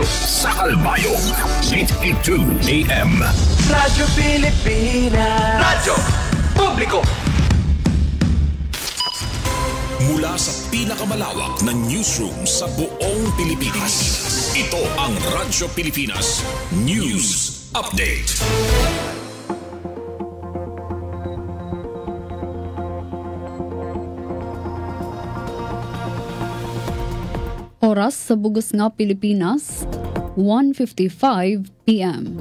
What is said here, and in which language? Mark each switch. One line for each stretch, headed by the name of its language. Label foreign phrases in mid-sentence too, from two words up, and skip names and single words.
Filipino: Sa Calbayog, 882 AM. Radyo Pilipinas. Radyo Publiko. Mula sa pinakamalawak na newsroom sa buong Pilipinas. Ito ang Radyo Pilipinas News Update.
Waray: Oras sa bugos nga Pilipinas, 1:55 PM.